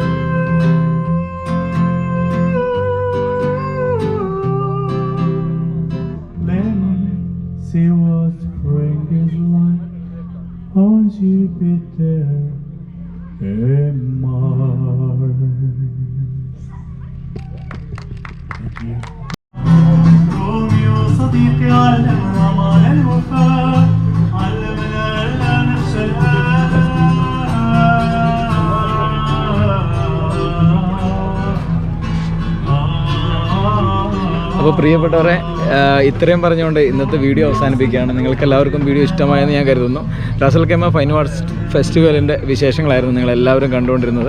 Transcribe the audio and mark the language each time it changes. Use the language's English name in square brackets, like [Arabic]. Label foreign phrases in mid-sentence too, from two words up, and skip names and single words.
[English] Let me see what spring is like on Jupiter and Mars. Thank you. [Arabic] روميو صديقي علم الأمان الوفاء علمنا ألا نخشى [Malayalam] അപ്പോൾ പ്രിയപ്പെട്ടവരെ, ഇത്രയും പറഞ്ഞുകൊണ്ട് ഇന്നത്തെ വീഡിയോ അവസാനിപ്പിക്കുകയാണ്. നിങ്ങൾക്ക് എല്ലാവർക്കും വീഡിയോ ഇഷ്ടമായെന്ന് ഞാൻ കരുതുന്നു. റാസൽ ഖൈമ ഫൈൻ ആർട്സ് ഫെസ്റ്റിവലിൻ്റെ വിശേഷങ്ങളായിരുന്നു നിങ്ങളെല്ലാവരും കണ്ടുകൊണ്ടിരുന്നത്.